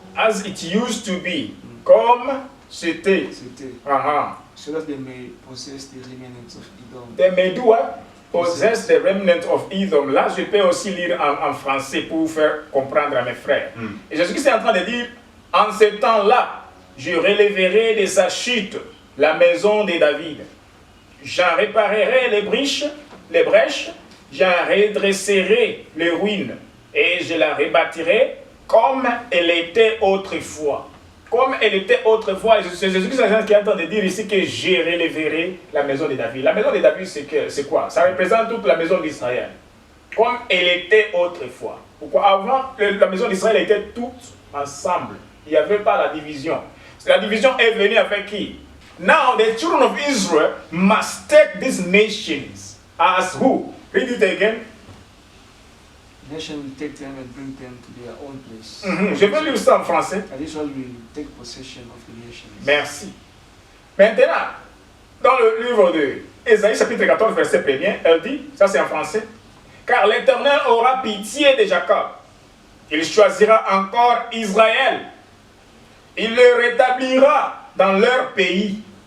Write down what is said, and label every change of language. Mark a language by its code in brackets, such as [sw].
[en] As it used to be, [fr] comme c'était. [en] So that they may possess the remnants of Edom. They may do what? Possess the remnant of Edom. [fr] Là, je peux aussi lire en français pour vous faire comprendre à mes frères. Et Jésus-Christ est en train de dire, en ce temps-là, je relèverai de sa chute la maison de David. J'en réparerai les brèches, j'en redresserai les ruines, et je la rebâtirai comme elle était autrefois. Comme elle était autrefois, c'est Jésus-Christ qui est en train de dire ici que je relèverai la maison de David. La maison de David, c'est quoi? Ça représente toute la maison d'Israël. Comme elle était autrefois. Pourquoi? Avant, la maison d'Israël était toute ensemble. Il n'y avait pas la division. La division est venue avec qui? [en] Now the children of Israel must take these nations as who? Read it again. Nation will take them and bring them to their own place. [fr] Je vais lire ça en français. [en] And Israel will take possession of the nations. [fr] Merci. Maintenant, dans le livre de Ésaïe chapitre 14 verset 1er, elle dit, ça c'est en français, car l'Éternel aura pitié de Jacob. Il choisira encore Israël. Il le rétablira dans leur pays.